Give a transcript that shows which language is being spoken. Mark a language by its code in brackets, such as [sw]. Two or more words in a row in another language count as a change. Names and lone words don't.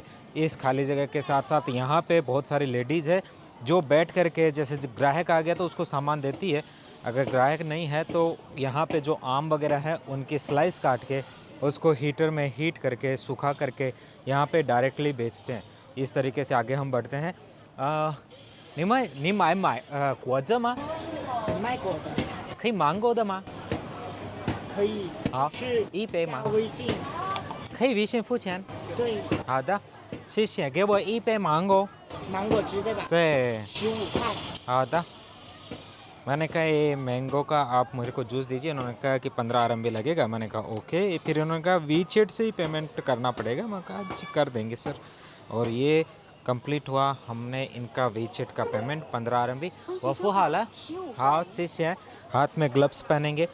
[hi] इस खाली जगह के साथ साथ यहाँ पे बहुत सारी लेडीज़ है जो बैठ करके, जैसे ग्राहक आ गया तो उसको सामान देती है, अगर ग्राहक नहीं है तो यहाँ पे जो आम वगैरह है उनकी स्लाइस काट के उसको हीटर में हीट करके सुखा करके यहाँ पे डायरेक्टली बेचते हैं। इस तरीके से आगे हम बढ़ते हैं। [zh] 你买果子吗？卖果的可以芒果的吗？可以，好，是一杯吗加？微信，可以微信付钱。对，好的，谢谢，给我一杯芒果。芒果汁对吧？对， 15块。好的। [hi] मैंने कहा ये मैंगो का आप मुझे को जूस दीजिए। उन्होंने कहा कि 15 RMB लगेगा। मैंने कहा ओके। फिर उन्होंने कहा वीचेट से ही पेमेंट करना पड़ेगा। मैं कहा जी कर देंगे सर। और ये कंप्लीट हुआ, हमने इनका वीचेट का पेमेंट 15 RMB। वफू हाल है, हाँ शिष्य है। हाथ में ग्लव्स पहनेंगे।